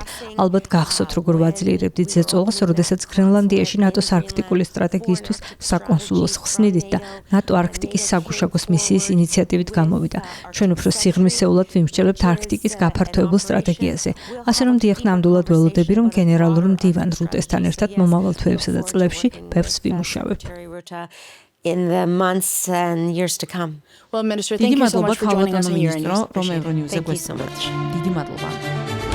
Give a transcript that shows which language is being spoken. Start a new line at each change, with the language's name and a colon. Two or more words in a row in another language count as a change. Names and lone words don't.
Georgian: ალბათ გახსოვთ, როგორ ვაძლიერებდით ზეწოლას, როდესაც გრენლანდიაში ნატოს არქტიკული სტრატეგიისთვის საკონსულოს ხსნიდით და ნატო არქტიკის საგუშაგოს მისიის ინიციატივით გამოვიდა. ჩვენ უფრო სიღრმისეულად ვიმსჯელებთ არქტიკის გაფართოებულ სტრატეგიაზე. ასე რომ დიახ, ნამდვილად ველოდები, რომ გენერალური მდივან რუტესთან ერთად მომავალ თვეებსა და წლებში ბევრს ვიმუშავებთ.
English: In the months and years to come. Well, Minister, thank you so much for joining us here in from Euronews.
Georgian: Დიდი მადლობა.